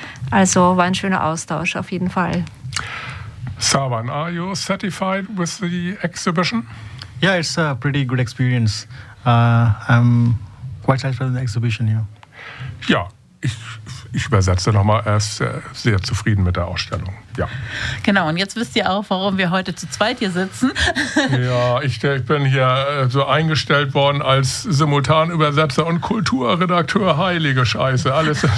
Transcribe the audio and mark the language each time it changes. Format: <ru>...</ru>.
<de>Also war ein schöner Austausch auf jeden Fall.</de> <en>Saban, are you satisfied with the exhibition? Yeah, it's a pretty good experience. I'm quite satisfied with the exhibition, yeah.</en> <de>Ja, ich übersetze nochmal, er ist sehr zufrieden mit der Ausstellung, ja. Genau, und jetzt wisst ihr auch, warum wir heute zu zweit hier sitzen. Ja, ich bin hier so eingestellt worden als Simultanübersetzer und Kulturredakteur, heilige Scheiße, alles.</de>